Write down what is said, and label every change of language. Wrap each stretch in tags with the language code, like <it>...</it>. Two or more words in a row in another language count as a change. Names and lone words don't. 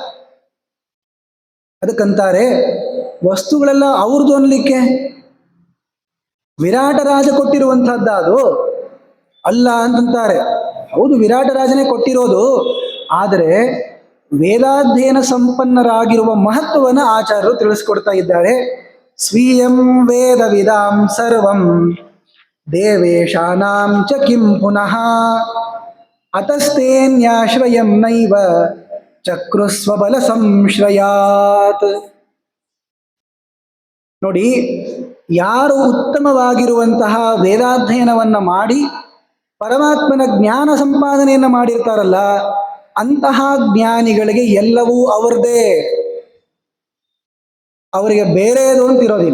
<kn>ಅದಕ್ಕಂತಾರೆ ವಸ್ತುಗಳೆಲ್ಲ ಅವ್ರದ್ದು ಅನ್ಲಿಕ್ಕೆ ವಿರಾಟ ರಾಜ ಕೊಟ್ಟಿರುವಂತಹದ್ದು ಅಲ್ಲ ಅಂತಂತಾರೆ. ಹೌದು, ವಿರಾಟ ರಾಜನೇ ಕೊಟ್ಟಿರೋದು, ಆದರೆ ವೇದಾಧ್ಯಯನ ಸಂಪನ್ನರಾಗಿರುವ ಮಹತ್ವವನ್ನು ಆಚಾರ್ಯರು ತಿಳಿಸ್ಕೊಡ್ತಾ ಇದ್ದಾರೆ.</kn> <sa>ಸ್ವೀಯಂ ವೇದ ವಿದಾಂ ಸರ್ವಂ ದೇವೇಶಾನಾಂ ಚ ಕಿಂ ಪುನಃ ಅತಸ್ತೇನ್ಯಾಶ್ರಯಂ ನೈವ ಚಕ್ರುಸ್ವಬಲ ಸಂಶ್ರಯಾತ್.</sa> <kn>ನೋಡಿ, ಯಾರು ಉತ್ತಮವಾಗಿರುವಂತಹ ವೇದಾಧ್ಯಯನವನ್ನು ಮಾಡಿ ಪರಮಾತ್ಮನ ಜ್ಞಾನ ಸಂಪಾದನೆಯನ್ನು ಮಾಡಿರ್ತಾರಲ್ಲ, ಅಂತಹ ಜ್ಞಾನಿಗಳಿಗೆ ಎಲ್ಲವೂ ಅವರದೇ, ಅವರಿಗೆ ಬೇರೆದು ಅಂತಿರೋದಿಲ್ಲ.</kn>